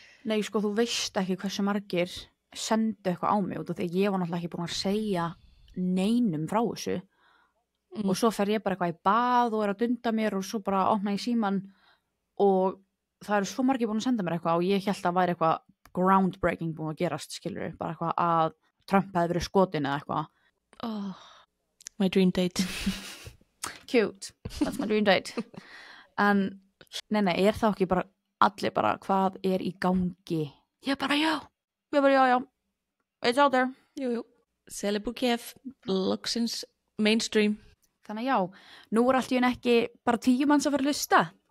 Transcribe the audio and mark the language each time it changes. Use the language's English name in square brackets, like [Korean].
[Icelandic] Nei, sko, þú veist ekki hversu margir sendu eitthvað á mig út af því að ég var náttúrulega ekki búin að segja neinum frá þessu og svo fer ég bara eitthvað í bað og er að dunda mér og svo bara opna í síman og það eru svo margir búin að senda mér eitthvað og ég held að það væri eitthvað groundbreaking búin að gerast, skilur, bara eitthvað að Trump hefði verið skotin eða eitthvað. [English] Oh, my dream date. Cute, that's my dream date. [Icelandic] En, nei, er það ekki bara allir bara, hvað er í gangi? Ég bara, já, [English] it's out there. [Icelandic] Jú. Selibukef, loksins mainstream. Þannig já, nú er allt í enn ekki bara 10 manns að vera að hlusta.